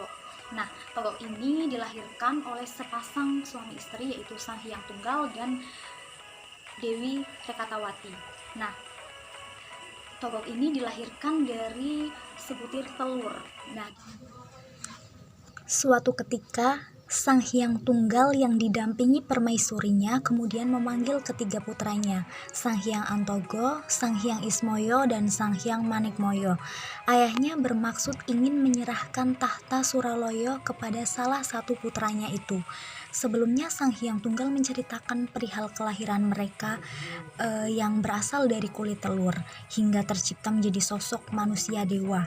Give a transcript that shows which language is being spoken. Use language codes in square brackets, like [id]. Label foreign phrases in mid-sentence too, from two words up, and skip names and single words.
[id] Nah, Togo ini dilahirkan oleh sepasang suami istri, yaitu Sang Hyang Tunggal dan Dewi Rekatawati. Nah, Togok ini dilahirkan dari sebutir telur. Nah, suatu ketika Sang Hyang Tunggal yang didampingi permaisurinya kemudian memanggil ketiga putranya, Sang Hyang Antogo, Sang Hyang Ismoyo, dan Sang Hyang Manikmoyo. Ayahnya bermaksud ingin menyerahkan tahta Suraloyo kepada salah satu putranya itu. Sebelumnya Sang Hyang Tunggal menceritakan perihal kelahiran mereka yang berasal dari kulit telur hingga tercipta menjadi sosok manusia dewa.